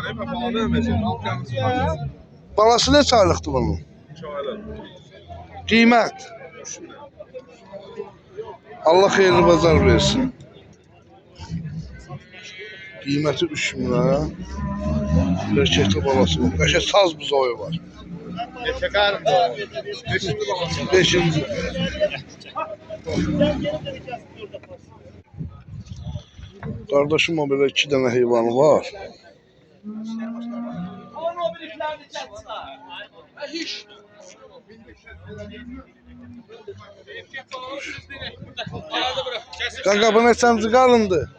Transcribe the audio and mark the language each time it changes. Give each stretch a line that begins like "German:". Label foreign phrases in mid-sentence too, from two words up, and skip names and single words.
Azerbaijani: Balası neçə aylıqdır bunun? Qiymət. Allah xeyirli bazar versin. Qiyməti 3 milyon. Erkekli balası var. Qəşəng saz buzoyu var. Erkek qarın da. 5.
Turkish: Kardeşim o böyle 2 tane heyvanı var.
Azerbaijani: Kanka bu neçənci qarındı?